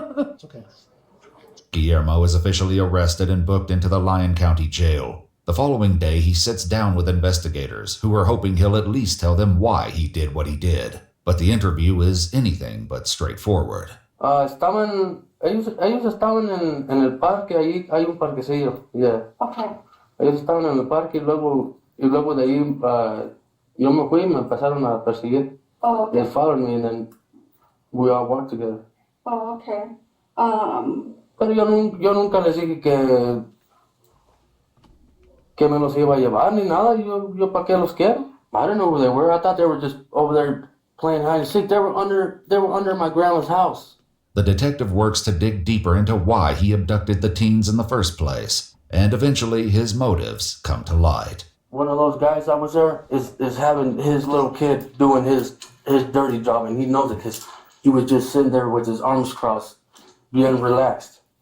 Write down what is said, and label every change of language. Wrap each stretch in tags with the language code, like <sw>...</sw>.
<en>It's okay. Guillermo is officially arrested and booked into the Lyon County Jail. The following day, he sits down with investigators who are hoping he'll at least tell them why he did what he did. But the interview is anything but straightforward.</en> <es>Ellos estaban en el parque, ahí hay un parquecillo, yeah.</es> <en>Okay.</en> <es>Ellos estaban en el parque y luego de ahí yo me fui y me empezaron a perseguir.</es> <en>Oh, okay. They followed me and then we all walked together. Oh, okay.</en> <es>Pero yo nunca les dije que me los iba a llevar ni nada, yo para qué los quiero.</es> <en>I didn't know who they were. I thought they were just over there playing hide and seek. They were under my grandma's house. The detective works to dig deeper into why he abducted the teens in the first place, and eventually his motives come to light. One of those guys that was there is having his little kid doing his dirty job, and he knows it because he was just sitting there with his arms crossed, being relaxed.</en>